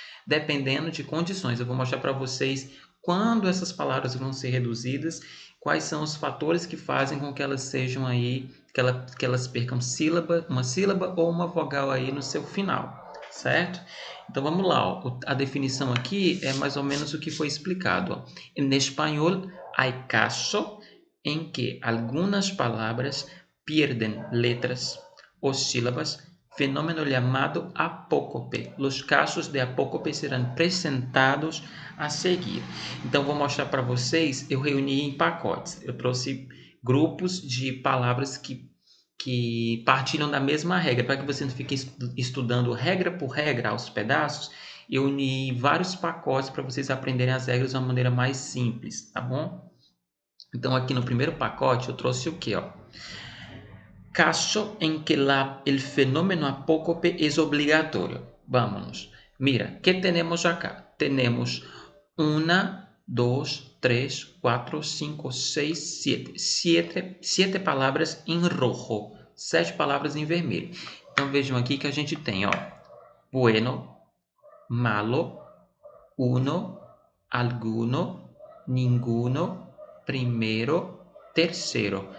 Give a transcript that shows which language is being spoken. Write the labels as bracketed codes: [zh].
[pt] Dependendo de condições. Eu vou mostrar para vocês quando essas palavras vão ser reduzidas, quais são os fatores que fazem com que elas sejam aí, que elas percam uma sílaba ou uma vogal aí no seu final, certo? Então vamos lá, ó. A definição aqui é mais ou menos o que foi explicado. Ó. [es] En espanhol hay caso en que algunas palabras pierden letras o sílabas, fenómeno llamado apócope. [pt] Os casos de apócope serão apresentados a seguir. Então vou mostrar para vocês, eu reuni em pacotes. Eu trouxe grupos de palavras que partilham da mesma regra, para que você não fique estudando regra por regra aos pedaços, eu uni vários pacotes para vocês aprenderem as regras de uma maneira mais simples, tá bom? Então aqui no primeiro pacote eu trouxe o que, ó? [es] Caso en que el fenómeno apócope es obligatorio. Vámonos. Mira, ¿qué tenemos acá? [pt] temos uma, dois, três, quatro, cinco, seis, sete. Sete palavras em rojo. 7 palavras em vermelho. Então vejam aqui que a gente tem, ó, bueno, malo, uno, alguno, ninguno, primeiro, terceiro.